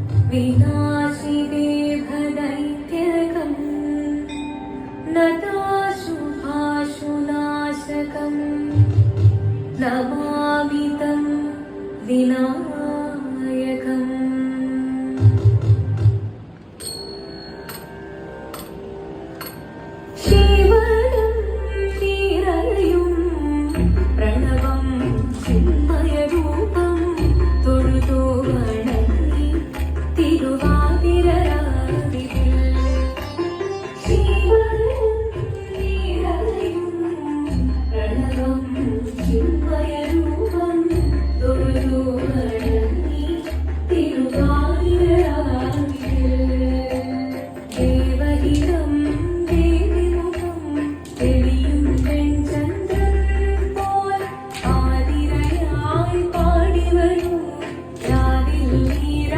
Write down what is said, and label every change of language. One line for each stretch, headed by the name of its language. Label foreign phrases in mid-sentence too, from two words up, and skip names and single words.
Sanskrit: विनाशिदेभदैत्यकं नताशुभाशुनाशकं नमामि तं विनायकम्
Malayalam: ശിവനും നീരയും പ്രണവം ചിന്മയരൂപം തൊഴുതു വണങ്ങി തിരുവാതിരരാവിൽ ശിവനും നീരയും പ്രണവം ചിന്മയരൂപം തൊഴുതു വണങ്ങി തിരുവാതിരരാവിൽ ദേവഹിതം ദേവിമുഖം തെളിയും വെൺചന്ദ്രൻ പോൽ ആതിരയായി പാടി വരൂ രാവിൽ നീ